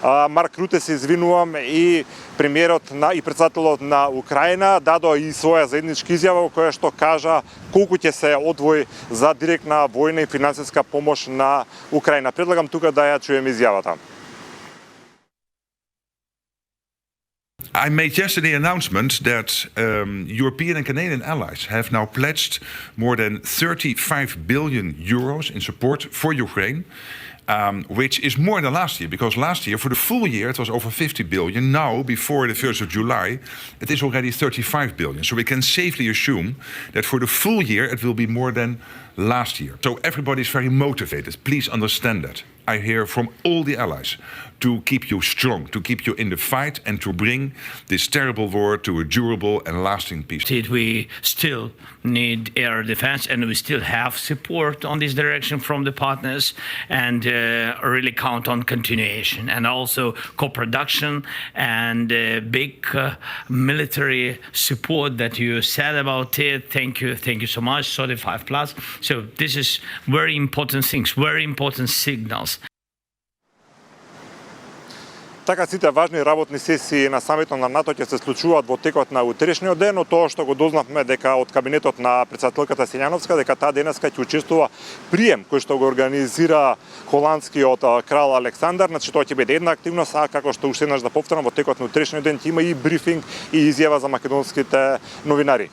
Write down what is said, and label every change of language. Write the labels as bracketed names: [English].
[Macedonian] Марк Руте се извинувам и премиерот и председателот на Украина дадоа и своја заедничка изјава во која што кажа колку ќе се одвои за директна војна и финансиска помош на Украина. Предлагам тука да ја чуем изјавата. [English] I made yesterday an announcement that European and Canadian allies have now pledged more than 35 billion euros in support for Ukraine, which is more than last year, because last year, for the full year, it was over 50 billion. Now, before the 1st of July, it is already 35 billion. So we can safely assume that for the full year, it will be more than last year. So everybody is very motivated. Please understand that. I hear from all the allies to keep you strong, to keep you in the fight and to bring this terrible war to a durable and lasting peace. We still need air defense and we still have support on this direction from the partners and really count on continuation and also co-production and big military support that you said about it. Thank you so much, 35+. So this is very important things, very important signals. [Macedonian] Така сите важни работни сесии на самитот на НАТО ќе се случуваат во текот на утрешниот ден, но тоа што го дознавме дека од кабинетот на председателката Селјановска дека таа денеска ќе учествува прием кој што го организира холандскиот крал Александар, значи тоа ќе биде една активност, а како што уште еднаш да повторам во текот на утрешниот ден ќе има и брифинг и изјава за македонските новинари.